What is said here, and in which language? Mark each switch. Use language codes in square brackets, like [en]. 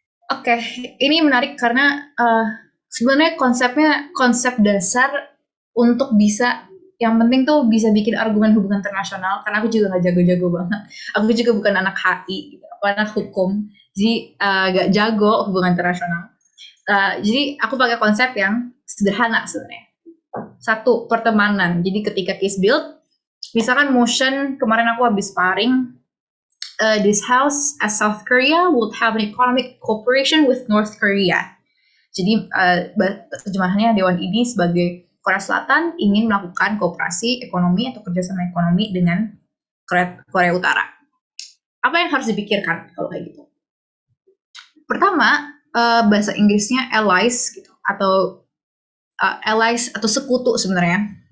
[id] Oke, ini menarik karena sebenarnya konsep dasar untuk bisa, yang penting tuh bisa bikin argumen hubungan internasional, karena aku juga nggak jago-jago banget. Aku juga bukan anak HI, gitu, anak hukum, jadi gak jago hubungan internasional. Jadi aku pakai konsep yang sederhana sebenarnya. Satu, pertemanan. Jadi ketika case build, misalkan motion, kemarin aku habis sparring, [en] this house as South Korea would have an economic cooperation with North Korea. [id] Jadi terjemahannya Dewan ini sebagai Korea Selatan ingin melakukan kooperasi ekonomi atau kerjasama ekonomi dengan Korea Utara. Apa yang harus dipikirkan kalau kayak gitu? Pertama, bahasa Inggrisnya allies gitu, atau allies atau sekutu sebenarnya.